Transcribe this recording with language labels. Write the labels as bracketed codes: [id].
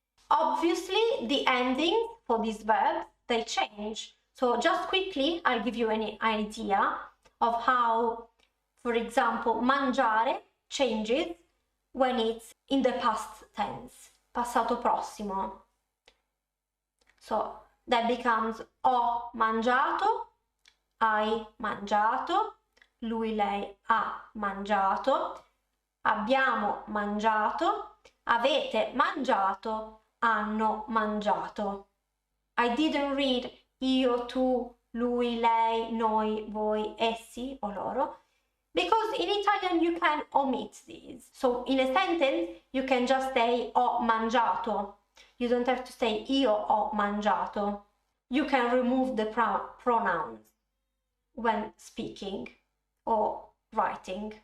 [en] Obviously, the endings for these verbs, they change. So just quickly, I'll give you an idea of how, for example, mangiare changes when it's in the past tense, passato prossimo. So that becomes [it] ho mangiato, hai mangiato, lui, lei ha mangiato, abbiamo mangiato, avete mangiato, hanno mangiato. [en] I didn't read [it] io, tu, lui, lei, noi, voi, essi o loro, [en] because in Italian you can omit these. So in a sentence you can just say [it] ho mangiato. [en] You don't have to say [it] io ho mangiato. [en] You can remove the pronouns when speaking or writing.